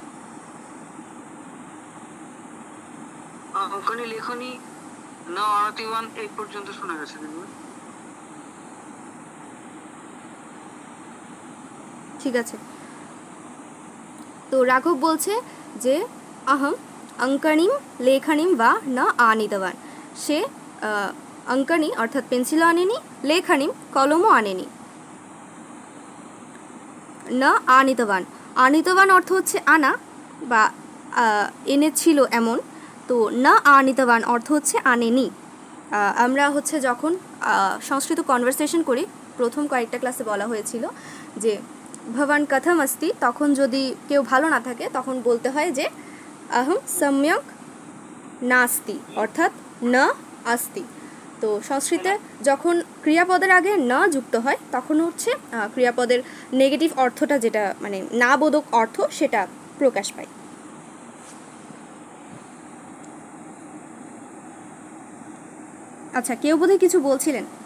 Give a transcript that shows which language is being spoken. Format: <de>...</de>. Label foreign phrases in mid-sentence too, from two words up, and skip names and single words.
<sa>অঙ্কনী লেখনী না আনিতবান</sa> <bn>এই পর্যন্ত শোনা গেছে। ঠিক আছে। তো রাঘব বলছে যে</bn> <sa>अहम अंकणीम लेखनीम वा न आनीतवान,</sa> <bn>সে अंकनी অর্থাৎ পেন্সিল আনেনি, लेखनीम কলমও আনেনি।</bn> <sa>न आनीतवान, आनीतवान</sa> <bn>अर्थ হচ্ছে আনা বা এনেছিল এমন, তো</bn> <sa>না আনিতবান</sa> <bn>অর্থ হচ্ছে আনেনি। আমরা হচ্ছে যখন সংস্কৃত কনভারসেশন করি, প্রথম কয়েকটা ক্লাসে বলা হয়েছিল যে</bn> <sa>ভবান কথম अस्ति,</sa> <bn>তখন যদি কেউ ভালো না থাকে তখন বলতে হয় যে</bn> <sa>अहम सम्यक नास्ति</sa> <bn>অর্থাৎ</bn> <sa>না अस्ति।</sa> <bn>তো সংস্কৃতে যখন ক্রিয়াপদের আগে না যুক্ত হয় তখন হচ্ছে ক্রিয়াপদের নেগেটিভ অর্থটা, যেটা মানে না বোধক অর্থ, সেটা প্রকাশ পায়। আচ্ছা কেউ বোধহয় কিছু বলছিলেন?</bn>